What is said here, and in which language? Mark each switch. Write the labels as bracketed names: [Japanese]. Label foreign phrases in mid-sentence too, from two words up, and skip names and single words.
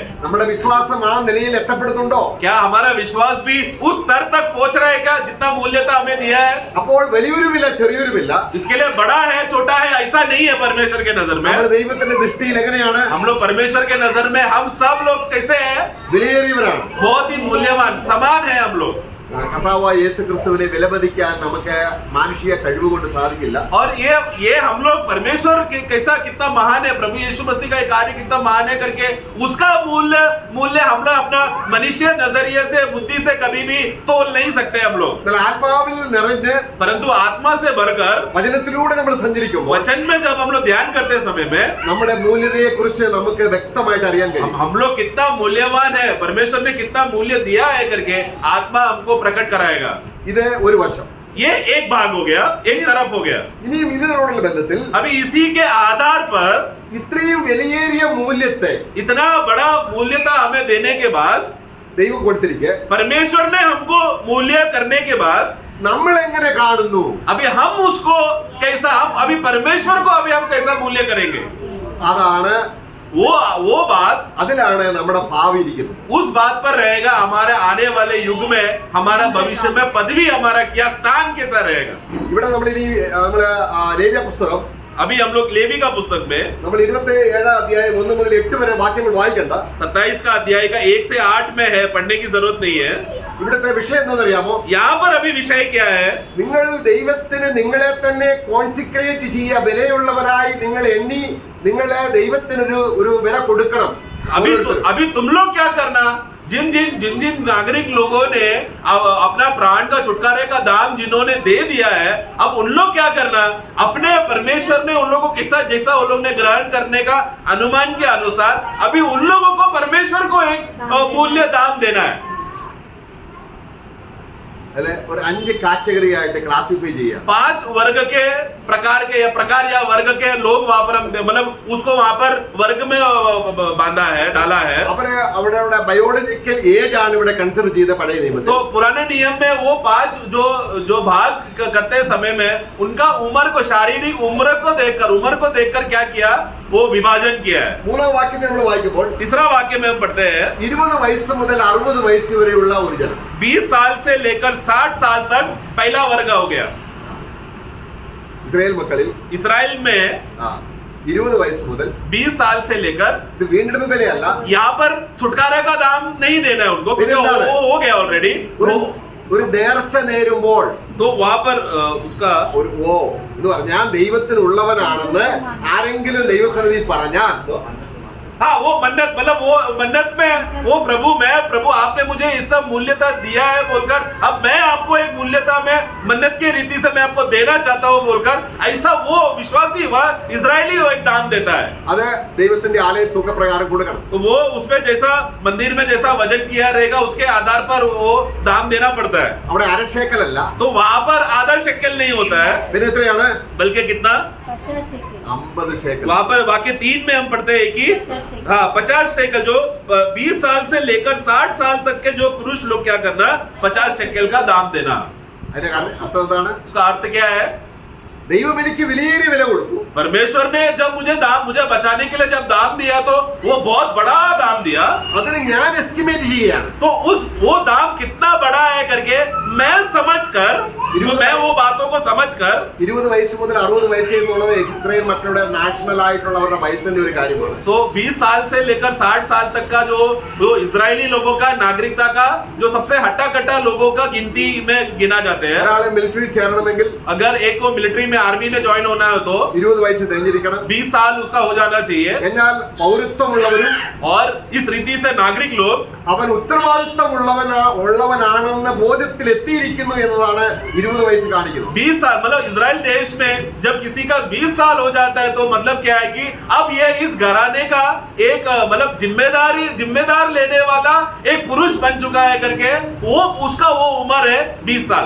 [Malayalam] നമ്മുടെ വിശ്വാസം ആ നിലയിൽ എത്തപ്പെടുന്നുണ്ടോ? [Hindi] क्या हमारा विश्वास भी उस स्तर तक पहुंच रहा है क्या जितना मूल्यता हमें दिया है? [Malayalam] അപ്പോൾ വലിയൊരുമില്ല ചെറിയൊരുമില്ല. [Hindi] इसके लिए बड़ा है छोटा है ऐसा नहीं है. परमेश्वर के नजर में [Malayalam] നമ്മുടെ ദൈവത്തിന്റെ ദൃഷ്ടിയിൽ എങ്ങനെയാണ്? [Hindi] हम लोग परमेश्वर के नजर में हम सब लोग कैसे हैं? [Malayalam] വിലയേറിയവരാണ്. [Hindi] बहुत ही मूल्यवान समान है हम लोग. [Malayalam] കർത്താവായ യേശു ക്രിസ്തുവിനെ വിലമതിക്കാൻ നമുക്ക് മാനുഷിക കഴിവ് കൊണ്ട് സാധിക്കില്ല. [Hindi] और ये हम लोग परमेश्वर के कैसा कितना महान है, प्रभु यीशु मसीह का कार्य कितना महान है करके उसका मूल्य हम लोग अपना मनुष्य नजरिए से बुद्धि से कभी भी तोल नहीं सकते हम लोग. [Malayalam] എന്നാൽ ആത്മാവിൽ നിറഞ്ഞ് [Hindi] परंतु आत्मा से भरकर [Malayalam] വചനത്തിലൂടെ നമ്മൾ സഞ്ചരിക്കുമ്പോൾ [Hindi] वचन में जब हम लोग ध्यान करते समय में [Malayalam] നമ്മുടെ മൂല്യതയെ കുറിച്ച് നമുക്ക് വ്യക്തമായിട്ട് അറിയാൻ കഴിയും. [Hindi] हम लोग कितना मूल्यवान है, परमेश्वर ने कितना मूल्य दिया है करके आत्मा हमको प्रकट कराएगा. [Malayalam] ഇത് ഒരു വശം. [Hindi] ये एक भाग हो गया, एक तरफ हो गया. [Malayalam] ഇനിയും ഇതിനോടുള്ള ബന്ധത്തിൽ [Hindi] अभी इसी के आधार पर [Malayalam] ഇത്രയും വിലയേറിയ മൂല്യത്തെ [Hindi] इतना बड़ा मूल्यता हमें देने के बाद [Malayalam] ദൈവം കൊടുത്തിരിക്കെ [Hindi] परमेश्वर ने हमको मूल्य करने के बाद [Malayalam] നമ്മൾ എങ്ങനെ കാണുന്നു? [Hindi] अभी हम उसको कैसा, हम अभी परमेश्वर को अभी हम कैसा मूल्य करेंगे, [Malayalam] അതാണ് [Hindi] वो बात [Malayalam] അതിലാണ് നമ്മുടെ ഭാവി ഇരിക്കുന്നത്. [Hindi] उस बात पर रहेगा. हमारे आने वाले युग में हमारा भविष्य में पदवी हमारा क्या स्थान कैसा रहेगा. [Malayalam] ഇവിടെ നമ്മൾ ഇനി ലേവ്യ പുസ്തകം [Hindi] अभी हम लोग लेवी का पुस्तक में [Malayalam] നമ്മൾ 27 അധ്യായം 1 മുതൽ 8 വരെ വാക്യങ്ങൾ വായിക്കണ്ട. [Hindi] 27 का अध्याय का 1 से 8 में है, पढ़ने की जरूरत नहीं है. [Malayalam] ഇവിടുത്തെ വിഷയം എന്താണെന്നറിയാമോ? [Hindi] यहाँ पर अभी विषय क्या है? [Malayalam] നിങ്ങൾ ദൈവത്തിന് നിങ്ങളെ തന്നെ കോൺസിക്രേറ്റ് ചെയ്യുക, വിലയുള്ളവരായി നിങ്ങൾ എണ്ണി നിങ്ങളെ ദൈവത്തിന് ഒരു വില കൊടുക്കണം. [Hindi] अभी तुम लोग क्या करना, जिन जिन नागरिक लोगों ने अपना प्राण का छुटकारे का दाम जिन्होंने दे दिया है, अब उन लोग क्या करना, अपने परमेश्वर ने उन लोगों को किसा जैसा उन लोग ने ग्रहण करने का अनुमान के अनुसार अभी उन लोगों को परमेश्वर को एक मूल्य दाम देना है. [Malayalam] അല്ലെ ഒരു 5 കാറ്റഗറി ആയിട്ട് ക്ലാസിഫൈ ചെയ്യാം. [Hindi] 5 वर्ग के प्रकार या वर्ग के लोग वहां पर मतलब उसको वहां पर वर्ग में बांधा है, डाला है. [Malayalam] അവരെ അവരുടെ [English] biological age [Malayalam] ആണ് ഇവിടെ കൺസിഡർ ചെയ്ത പഴയ നിയമത്തിൽ. [Hindi] तो पुराने नियम में वो 5 जो भाग करते समय में उनका उम्र को, शारीरिक उम्र को देखकर क्या किया, वो विभाजन किया है. [Malayalam] മൂന്നാം വാക്യത്തിൽ നമ്മൾ വായിക്കുമ്പോൾ [Hindi] तीसरा वाक्य में हम पढ़ते हैं [Malayalam] 20 വയസ്സ് മുതൽ 60 വയസ്സ് വരെയുള്ള ഒരു ജനം, [Hindi] 20 साल से लेकर 60 साल तक पहला वर्ग हो गया. [Malayalam] ഇസ്രായേൽ മക്കളിൽ [Hindi] इसराइल में [Malayalam] 20 വയസ്സ് മുതൽ [Hindi] 20 साल से लेकर [Malayalam] ഇത് വീണ്ടെടുപ്പ് വിലയല്ല, [Hindi] यहाँ पर छुटकारा का दाम नहीं देना है उनको, क्योंकि वो हो गया ऑलरेडी. [Malayalam] ഒരു നേർച്ച നേരുമ്പോൾ [Hindi] तो वहां पर उसका [Malayalam] ഒരു എന്ന് പറഞ്ഞാൽ ഞാൻ ദൈവത്തിനുള്ളവനാണെന്ന് ആരെങ്കിലും ദൈവസന്നിധി പറഞ്ഞാൽ [Hindi] हाँ वो मन्नत, मतलब वो मन्नत में वो प्रभु आपने मुझे इतना मूल्यता दिया है बोलकर अब मैं आपको एक मूल्यता में मन्नत की रीति से मैं आपको देना चाहता हूँ बोलकर ऐसा वो विश्वासी वह इजरायली वो एक दाम देता है. [Malayalam] അത് ദൈവത്തിന്റെ ആലയ തൂക്കപ്രകാരം കൊടുക്കണം. [Hindi] तो वो उसमें जैसा मंदिर में जैसा वजन किया रहेगा उसके आधार पर वो दाम देना पड़ता है. [Malayalam] അവിടെ അരശേക്കലല്ല, [Hindi] तो वहां पर आधा शेकल नहीं होता है, [Malayalam] പിന്നെ എത്രയാണ്? [Hindi] बल्कि कितना, 50 शेकल. 50 शेकल. वहां पर वाक्य 3 में हम पढ़ते हैं कि 50 शेकल, जो 20 साल से लेकर 60 साल तक के जो पुरुष लोग क्या करना, 50 शेकल का दाम देना. [Malayalam] അതിന്റെ അർത്ഥം എന്താണ്? [Hindi] उसका अर्थ क्या है? [Malayalam] ദൈവം എനിക്ക് വിലയേറിയ വില കൊടുത്തു. [Hindi] परमेश्वर ने जब मुझे बचाने के लिए जब दाम दिया तो वो बहुत बड़ा दाम दिया. [Malayalam] അതിന് ഞാൻ എസ്റ്റിമേറ്റ് ചെയ്യാണ്. [Hindi] तो वो दाम कितना बड़ा है करके मैं वो बातों को समझकर [Malayalam] 20 വയസ്സ് മുതൽ 60 വയസ്സ് എന്നുള്ളത് ഇസ്രായേൽ മക്കളുടെ നാഷണൽ ആയിട്ടുള്ളവരുടെ വയസ്സിന്റെ ഒരു കാര്യമാണ്. [Hindi] तो 20 साल से लेकर 60 साल तक का जो इजरायली लोगों का नागरिकता का जो सबसे हट्टा कट्टा लोगों का गिनती में गिना जाते हैं. [Malayalam] ഒരാളെ മിലിറ്ററി ചേരണമെങ്കിൽ [Hindi] अगर एक को मिलिट्री में आर्मी में ज्वाइन होना है तो [Malayalam] 20 വയസ്സ് തികഞ്ഞിരിക്കണം. [Hindi] 20 साल उसका हो जाना चाहिए. [Malayalam] എന്നാൽ പൗരത്വമുള്ളവരും [Hindi] और इस रीति से नागरिक लोग [Malayalam] അവൻ ഉത്തരവാദിത്തമുള്ളവനാണെന്ന ബോധ്യത്തിൽ എത്തിയിരിക്കുന്നു എന്നതാണ് 20 വയസ്സ് കാണിക്കുന്നത്. [Hindi] 20 साल मतलब इजराइल देश में जब किसी का 20 साल हो जाता है तो मतलब क्या है कि अब ये इस घराने का एक मतलब जिम्मेदार लेने वाला एक पुरुष बन चुका है करके उसका वो उम्र है 20 साल.